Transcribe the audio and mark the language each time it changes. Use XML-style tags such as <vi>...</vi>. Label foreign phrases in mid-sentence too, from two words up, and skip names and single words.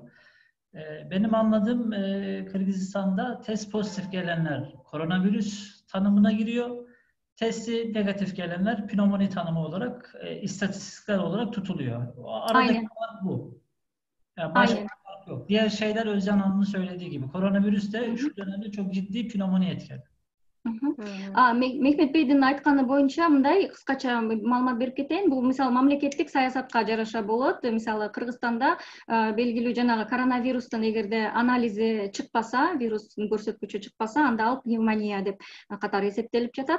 <tr>Benim anladığım Kırgızistan'da test pozitif gelenler koronavirüs tanımına giriyor. testi negatif gelenler pnömoni tanımı olarak istatistiksel olarak tutuluyor. Aradaki fark bu. Yani başka fark yok. Diğer şeyler Özcan Hanım'ın söylediği gibi. Koronavirüs de şu dönemde çok ciddi pnömoni etkiledi.</tr> <ky>Мехмет Бейдин айтканы боюнча мындай кыскача маалымат берип кетейин. Бул мисалы мамлекеттик саясатка жараша болот. Мисалы Кыргызстанда белгилүү жанагы коронавирустун эгерде анализи чыкпаса, вирустун көрсөткүчү чыкпаса, анда ал пневмония деп катары эсептелип жатат.</ky>